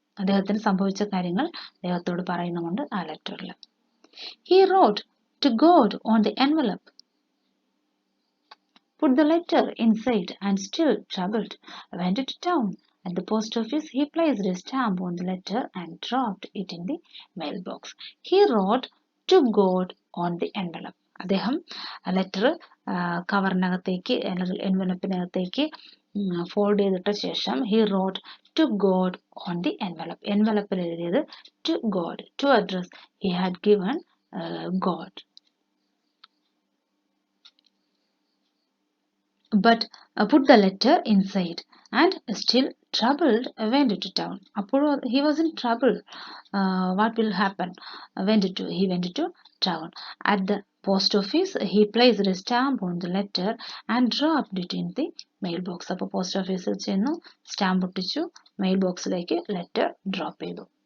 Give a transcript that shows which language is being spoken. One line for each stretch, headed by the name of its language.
Malayalam: അദ്ദേഹത്തിന് സംഭവിച്ച കാര്യങ്ങൾ അദ്ദേഹത്തോട് പറയുന്നുമുണ്ട് ആ ലെറ്ററിൽ.
English: He wrote to God on the envelope, put the letter inside, and still troubled, went to town. At the post office, he placed a stamp on the letter and dropped it in the mailbox. He wrote to God on the envelope.
Malayalam: അദ്ദേഹം letter കവറിനകത്തേക്ക് അല്ലെങ്കിൽ എൻവലപ്പിനകത്തേക്ക് fold ചെയ്തിട്ട ശേഷം
English: he wrote to God on the envelope.
Malayalam: എൻവലപ്പിൽ എഴുതിയത്
English: to God, to address he had given God. But put the letter inside and still troubled went to town. He was in trouble. What will happen? He went to town. At the post office, he placed a stamp on the letter and dropped it in the mailbox.
Malayalam: അപ്പോൾ post ഓഫീസിൽ ചെന്നു stamp ഒട്ടിച്ചു, mail ബോക്സിലേക്ക് letter drop ചെയ്തു.